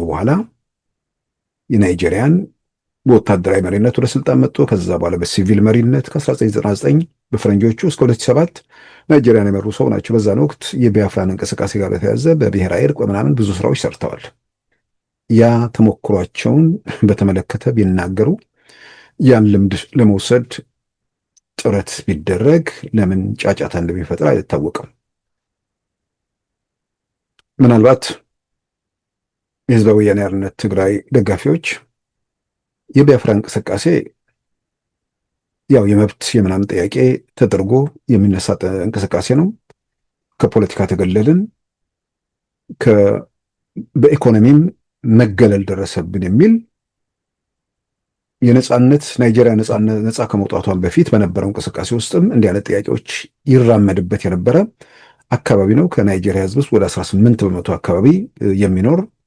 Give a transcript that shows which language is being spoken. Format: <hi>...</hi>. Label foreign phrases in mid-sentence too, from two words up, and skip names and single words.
<am>በኋላ የናይጄሪያን በወታደራዊ መሪነት ወደ ስልጣን መጥቶ ከዛ በኋላ በሲቪል መሪነት ከ1999 በፈረንጆቹ እስከ 2007 ናይጄሪያን የመሩ ሰው ናቸው። በዛን ወቅት የቢያፍራን እንቅስቃሴ ጋር በተያያዘ በብሔራዊ እርቅ በምናምን ብዙ ስራዎች ሰርተዋል። ያ ተሞክሯቸውን በተመለከተ ቢናገሩ ያን ልምድ ለመውሰድ ጥረት ቢደረግ ለምን ጫጫታ እንደሚፈጥር አይታወቅም። ምናልባት የህዝባዊ ወያነ ሓርነት ትግራይ ደጋፊዎች የቢያፍራ እንቅስቃሴ ያው የመብት የምናምን ጥያቄ ተደርጎ የሚነሳ እንቅስቃሴ ነው፣ ከፖለቲካ ተገለልን፣ በኢኮኖሚም መገለል ደረሰብን የሚል የነጻነት ናይጄሪያ ነጻ ከመውጣቷን በፊት በነበረው እንቅስቃሴ ውስጥም እንዲህ አይነት ጥያቄዎች ይራመድበት የነበረ አካባቢ ነው። ከናይጄሪያ ህዝብ ውስጥ ወደ 18 በመቶ አካባቢ የሚኖር</am>